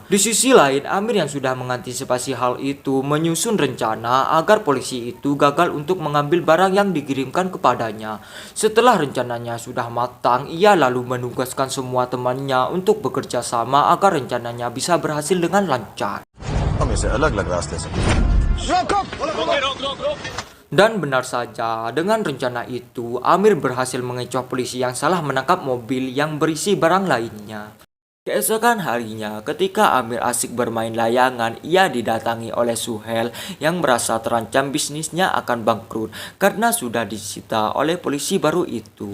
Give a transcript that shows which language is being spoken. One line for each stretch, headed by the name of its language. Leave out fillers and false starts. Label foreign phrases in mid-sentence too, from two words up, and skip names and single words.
Indonesian: Di sisi lain, Amir yang sudah mengantisipasi hal itu menyusun rencana agar polisi itu gagal untuk mengambil barang yang dikirimkan kepadanya. Setelah rencananya sudah matang, ia lalu menugaskan semua temannya untuk bekerja sama agar rencananya bisa berhasil dengan lancar.
Hindi: हम इसे अलग-अलग रास्ते से
Indonesian: Dan benar saja, dengan rencana itu, Amir berhasil mengecoh polisi yang salah menangkap mobil yang berisi barang lainnya. Keesokan harinya, ketika Amir asik bermain layangan, ia didatangi oleh Suhel yang merasa terancam bisnisnya akan bangkrut karena sudah disita oleh polisi baru itu.